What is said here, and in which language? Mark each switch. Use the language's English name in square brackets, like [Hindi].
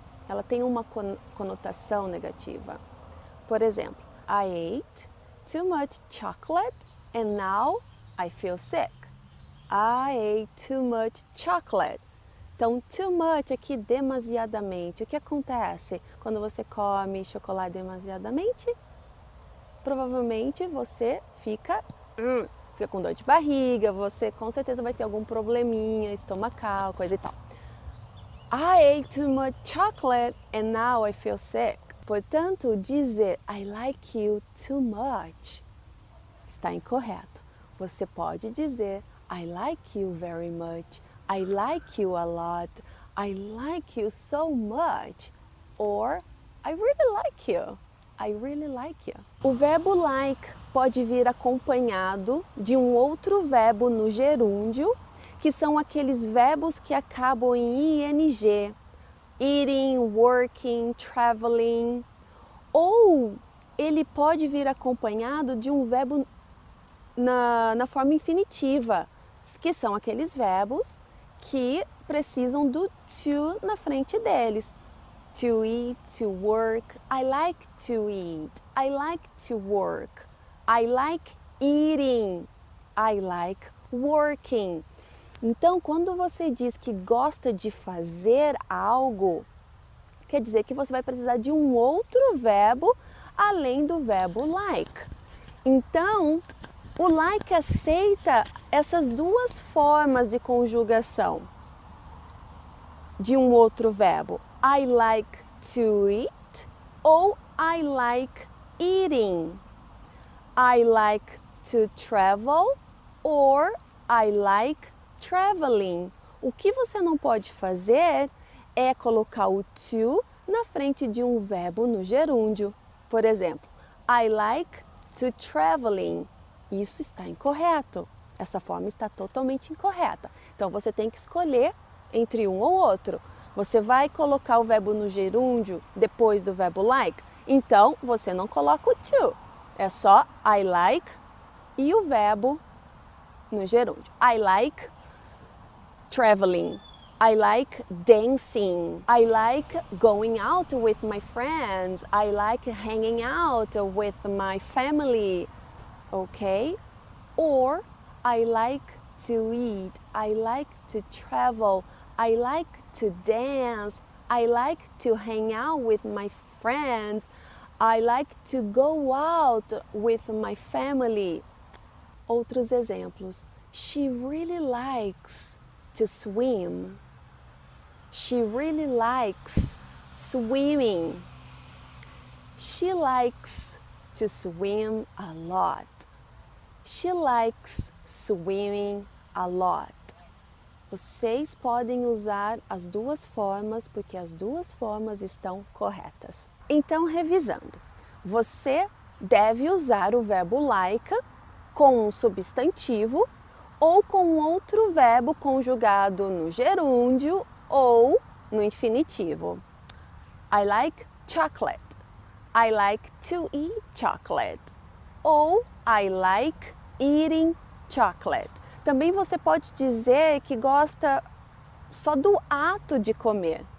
[Portuguese] Ela tem uma conotação negativa. Por exemplo, [English] I ate too much chocolate and now I feel sick. I ate too much chocolate. [Portuguese] Então, too much aqui, demasiadamente. O que acontece quando você come chocolate demasiadamente? Provavelmente você fica com dor de barriga, você com certeza vai ter algum probleminha estomacal, coisa e tal. [English] I ate too much chocolate and now I feel sick. [Portuguese] Portanto, dizer [English] I like you too much [Portuguese] está incorreto. Você pode dizer [English] I like you very much, I like you a lot, I like you so much, or I really like you, I really like you. [Portuguese] O verbo like pode vir acompanhado de um outro verbo no gerúndio, que são aqueles verbos que acabam em ing, eating, working, traveling, ou ele pode vir acompanhado de um verbo na forma infinitiva, que são aqueles verbos que precisam do to na frente deles. [English] To eat, to work, I like to eat, I like to work, I like eating, I like working. [Portuguese] Então, quando você diz que gosta de fazer algo, quer dizer que você vai precisar de um outro verbo além do verbo like. Então, o like aceita essas duas formas de conjugação de um outro verbo. [English] I like to eat ou I like eating. I like to travel or I like traveling. [Portuguese] O que você não pode fazer é colocar o to na frente de um verbo no gerúndio. Por exemplo, [English] I like to traveling. [Portuguese] Isso está incorreto. Essa forma está totalmente incorreta. Então, você tem que escolher entre um ou outro. Você vai colocar o verbo no gerúndio depois do verbo like? Então, você não coloca o to. É só I like e o verbo no gerúndio. [English] I like traveling. I like dancing. I like going out with my friends. I like hanging out with my family. Okay? Or I like to eat. I like to travel. I like to dance. I like to hang out with my friends. I like to go out with my family. [Portuguese] Outros exemplos. [English] She really likes to swim. She really likes swimming. She likes to swim a lot. She likes swimming a lot. [Portuguese] Vocês podem usar as duas formas porque as duas formas estão corretas. Então, revisando, você deve usar o verbo like com um substantivo ou com outro verbo conjugado no gerúndio ou no infinitivo. [English] I like chocolate. I like to eat chocolate. Ou I like eating chocolate. [Portuguese] Também você pode dizer que gosta só do ato de comer.